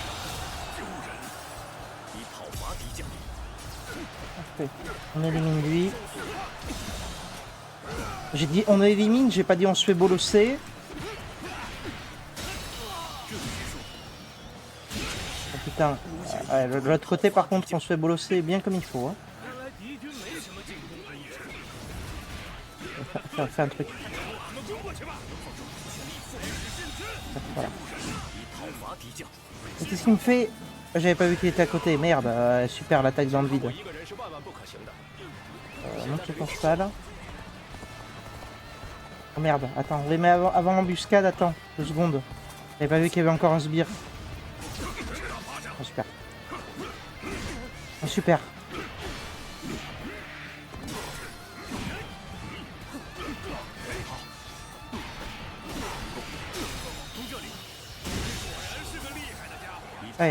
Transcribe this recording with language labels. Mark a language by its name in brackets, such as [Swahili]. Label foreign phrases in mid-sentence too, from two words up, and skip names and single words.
[French] Parfait. On élimine lui. J'ai dit on élimine, j'ai pas dit on se fait bolosser. Oh putain. Ouais, de l'autre côté par contre on se fait bolosser bien comme il faut. Hein. [Chinese] 看来敌军没什么进攻的意识。 [French] Fais un truc. [Chinese] 我们攻过去吧。 [French] Voilà. Qu'est-ce qu'il me fait? J'avais pas vu qu'il était à côté. Merde. Super l'attaque dans le vide. [Chinese] 一个人是万万不可行的。 [French] Monte ton cheval. Oh merde. Attends. Oui mais avant l'embuscade. Attends. 2 secondes. J'avais pas vu qu'il y avait encore un sbire. Oh super. Oh super. Ouais.